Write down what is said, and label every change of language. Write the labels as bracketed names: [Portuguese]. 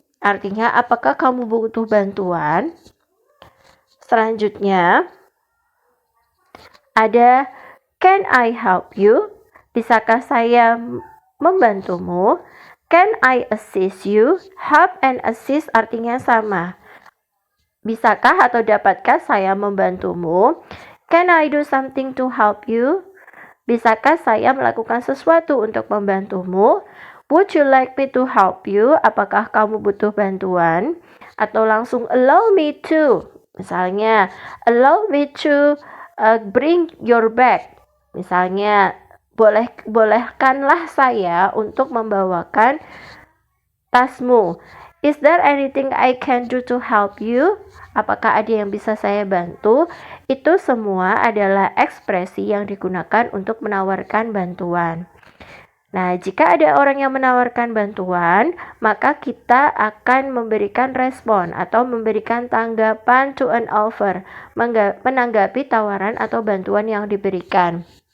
[Indonesian] Artinya apakah kamu butuh bantuan? Selanjutnya ada [English] can I help you? [Indonesian] Bisakah saya membantumu? [English] Can I assist you? [Indonesian] Help and assist artinya sama. Bisakah atau dapatkah saya membantumu? [English] Can I do something to help you? [Indonesian] Bisakah saya melakukan sesuatu untuk membantumu? [English] Would you like me to help you? [Indonesian] Apakah kamu butuh bantuan? Atau langsung [English] allow me to. [Indonesian] Misalnya, [English] allow me to bring your bag. [Indonesian] Misalnya, bolehkanlah saya untuk membawakan tasmu. [English] Is there anything I can do to help you? [Indonesian] Apakah ada yang bisa saya bantu? Itu semua adalah ekspresi yang digunakan untuk menawarkan bantuan. Nah, jika ada orang yang menawarkan bantuan, maka kita akan memberikan respon atau memberikan tanggapan [English] to an offer, [Indonesian] menanggapi tawaran atau bantuan yang diberikan.